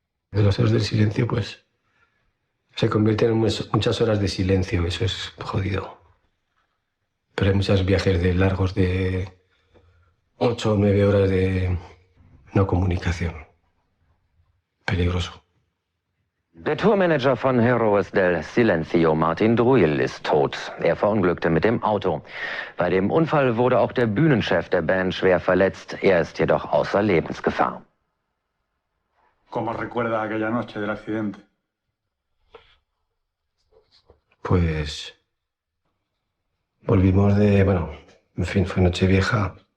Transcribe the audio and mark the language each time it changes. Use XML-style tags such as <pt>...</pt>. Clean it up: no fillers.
<es>De los Héroes del Silencio, pues, se convierten en muchas horas de silencio, eso es jodido. Pero hay muchos viajes largos de 8 o 9 horas de no comunicación. Peligroso.</es> <de>Der Tourmanager von Héroes del Silencio, Martin Druil, ist tot. Er verunglückte mit dem Auto. Bei dem Unfall wurde auch der Bühnenchef der Band schwer verletzt. Er ist jedoch außer Lebensgefahr.</de> <es>¿Cómo recuerda aquella noche del accidente? Pues volvimos en fin, fue Nochevieja.</es>